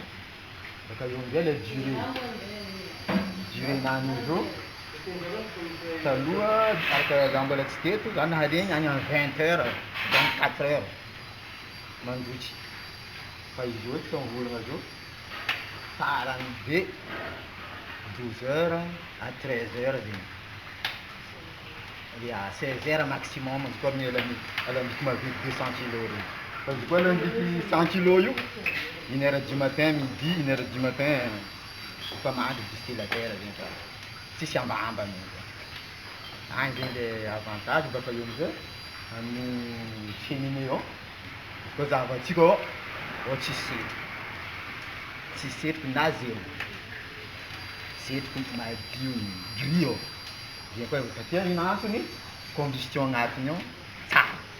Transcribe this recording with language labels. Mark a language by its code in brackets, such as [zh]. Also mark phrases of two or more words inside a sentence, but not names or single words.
[mg] Baka eo amizay le durée-nany io zao taloha araka za mbola tsy teto za naharegny agny amin'ny [fr] 20 heures 24 heures [mg] mandoky. Fa izy io tsika mivolagna zao farany be [fr] 12 heures à 13 heures [mg] zegny. Ya [fr] 16 heures maximum [mg] izy koa amin'ny alambic maventy 200 kg regny. Fa izy koa alambic 100 kg io [fr] 1h du matin midi 1h du matin [mg] fa mandry distillataire zegny fa tsisy ambambany. Agny zegny [fr] le avantage. [mg] Baka eo amizay amin'ny féminin koa zavatsika ao tsy setroky na zero setroky madio gris ao zegny koa satria ino antony combustion agnatiny ao tsara